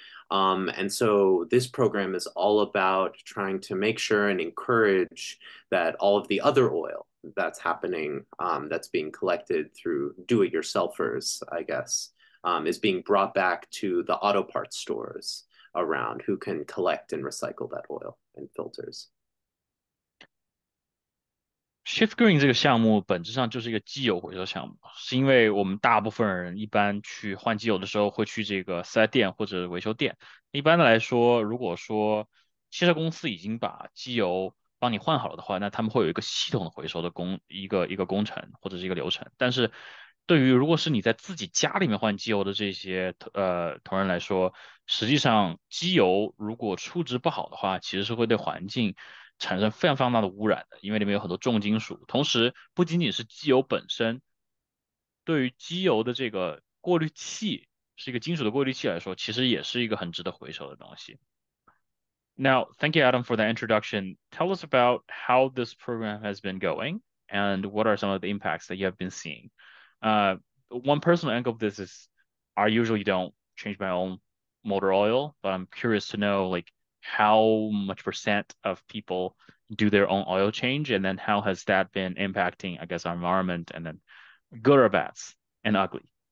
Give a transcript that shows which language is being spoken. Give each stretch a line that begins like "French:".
English: And so this program is all about trying to make sure and encourage that all of the other oil that's happening, that's being collected through do-it-yourselfers, I guess, is being brought back to the auto parts stores around who can collect and recycle that oil and filters.
Chinese: Shift Green 这个项目本质上就是一个机油回收项目，是因为我们大部分人一般去换机油的时候会去这个四 S 店或者维修店。一般的来说，如果说汽车公司已经把机油帮你换好了的话，那他们会有一个系统的回收的一个工程或者是一个流程。但是对于如果是你在自己家里面换机油的这些同仁来说，实际上机油如果处置不好的话，其实是会对环境产生非常非常大的污染的，因为里面有很多重金属。同时，不仅仅是机油本身，对于机油的这个过滤器，是一个金属的过滤器来说，其实也是一个很值得回收的东西。
English: Now, thank you, Adam, for the introduction. Tell us about how this program has been going and what are some of the impacts that you have been seeing. One personal angle of this is I usually don't change my own motor oil, but I'm curious to know like how much percent of people do their own oil change, and then how has that been impacting, I guess, our environment, and then good or bad and ugly.